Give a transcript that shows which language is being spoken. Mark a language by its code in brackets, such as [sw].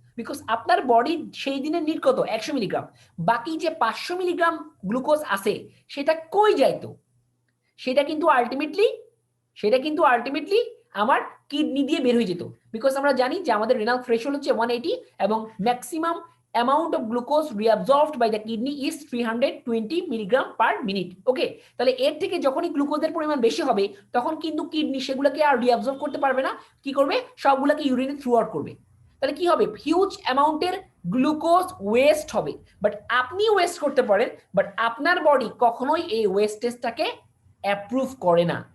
[bn] Because আপনার body সেই দিনের নিড কত? 100 মিলিগ্রাম। বাকি যে 500 মিলিগ্রাম গ্লুকোজ আছে সেটা কই যাইতো? সেটা কিন্তু আলটিমেটলি আমার কিডনি দিয়ে বের হয়ে যেত। বিকজ আমরা জানি যে আমাদের রেনাল থ্রেশহোল্ড হচ্ছে 180 এবং maximum [en] amount of glucose reabsorbed by the kidney is 320 milligram per minute. [bn] ওকে, তাহলে এর থেকে যখনই গ্লুকোজের পরিমাণ বেশি হবে তখন কিন্তু কিডনি সেগুলোকে আর রিঅ্যাবজর্ব করতে পারবে না, কি করবে, সবগুলোকে ইউরিনে থ্রু আউট করবে। তাহলে কি হবে, হিউজ অ্যামাউন্টের গ্লুকোজ ওয়েস্ট হবে। বাট আপনি ওয়েস্ট করতে পারেন, বাট আপনার বডি কখনোই এই ওয়েস্টেজটাকে অ্যাপ্রুভ করে না।